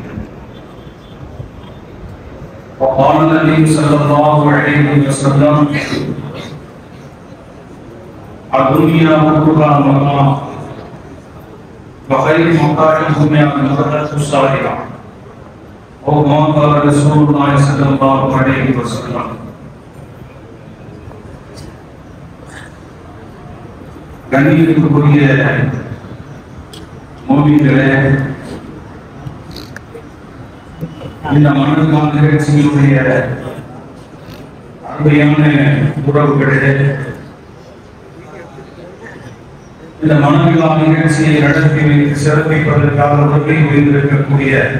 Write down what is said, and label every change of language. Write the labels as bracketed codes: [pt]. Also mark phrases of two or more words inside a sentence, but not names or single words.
[ar] وقال النبي صلى الله عليه وسلم الدنيا كلها متاع وخير متاع الدنيا المرأة الصالحة أو ما قال رسول الله صلى الله عليه وسلم. [ta] கண்ணியத்துக்குரிய மோமிகளே, இந்த மனதில் நிகழ்ச்சியினுடைய அருமையான உறவுகளே, இந்த மனவிழா நிகழ்ச்சியை நடத்தி சிறப்பிப்பதற்காக உதவி புரிந்திருக்கக்கூடிய